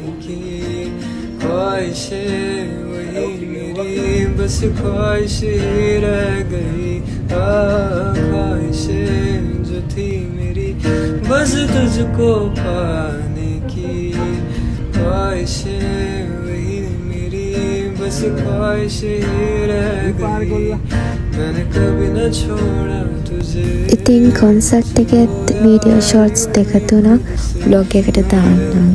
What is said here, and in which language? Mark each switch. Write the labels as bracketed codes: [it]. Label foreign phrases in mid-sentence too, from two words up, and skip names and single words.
[hi] की ख्वाहिशें वही मेरी बस ख्वाहिश ही रह गई ख्वाहिशें जो थी मेरी बस तुझको पाने की ख्वाहिशें वही मेरी बस ख्वाहिश ही रह गई मैंने कभी न छोड़ा तुझे. [si] ඉතින් කොන්සර්ට් එකෙත් [en] video shorts [si] දෙක තුනක් බ්ලොග් එකට දාන්නම්.